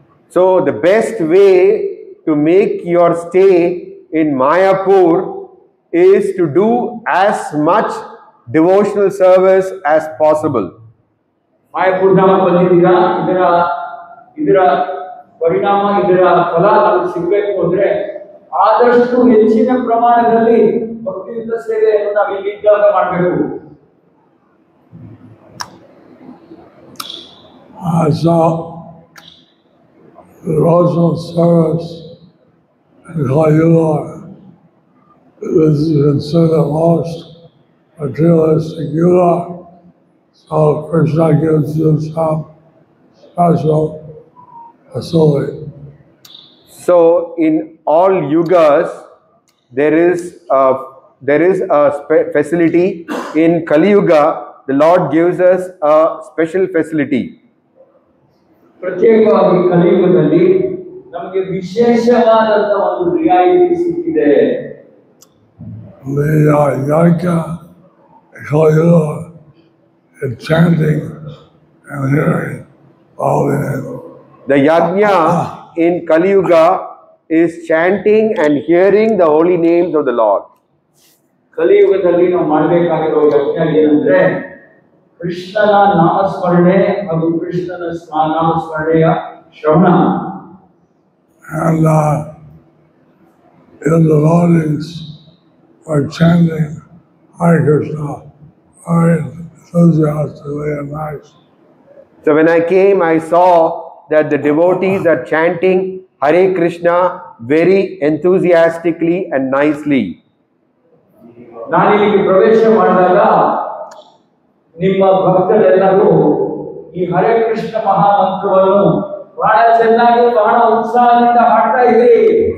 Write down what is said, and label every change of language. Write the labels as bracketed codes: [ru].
[en] So the best way to make your stay in Mayapur is to do as much devotional service as possible. [kn] Mayapur ಧಾಮ ಬಂದಿದ್ದೀರಾ, ಇದರ ಪರಿಣಾಮ ಇದರ ಫಲ ನಮಗೆ ಸಿಗಬೇಕು ಅಂದ್ರೆ ಆದಷ್ಟು ಹೆಚ್ಚಿನ ಪ್ರಮಾಣದಲ್ಲಿ ಭಕ್ತಿಯುತ ಸೇವೆಯನ್ನು ನಾವು ಇಲ್ಲಿದ್ದಾಗ ಮಾಡಬೇಕು. [en] So, devotional service in Kayula is considered most materialistic yuga. So Krishna gives you some special facility. So in all yugas, there is a there is a facility in Kali Yuga. The Lord gives us a special facility. [kn] ಪ್ರತ್ಯೇಕವಾಗಿ ಕಲಿಯುಗದಲ್ಲಿ ನಮಗೆ ವಿಶೇಷವಾದಂತ ಒಂದು ರಿಯಾಯಿತಿ ಸಿಕ್ಕಿದೆ. [en] The Yajna Kali is chanting and hearing all the names. The Yajna in Kali Yuga is chanting and hearing the holy names of the Lord. [kn] ಕಲಿಯುಗದಲ್ಲಿ ನಾವು ಮಾಡಬೇಕಾಗಿರೋ ಯಜ್ಞ ಏನಂದ್ರೆ ಕೃಷ್ಣನ ನಾಮಸ್ಮರಣೆ ಹಾಗೂ ಕೃಷ್ಣನ ನಾಮಸ್ಮರಣೆಯ ಶ್ರವಣ. [en] And in the mornings, we're chanting Hare Krishna very enthusiastically and nice. So when I came, I saw that the devotees are chanting Hare Krishna very enthusiastically and nicely. [kn] ನಾನು ಇಲ್ಲಿಗೆ ಪ್ರವೇಶ ಮಾಡಿದಾಗ ನಿಮ್ಮ ಭಕ್ತರೆಲ್ಲರೂ ಈ ಹರೇ ಕೃಷ್ಣ ಮಹಾಮಂತ್ರವನ್ನು ಬಹಳ ಚೆನ್ನಾಗಿ ಬಹಳ ಉತ್ಸಾಹದಿಂದ ಹಾಡ್ತಾ ಇದ್ದೀರಿ.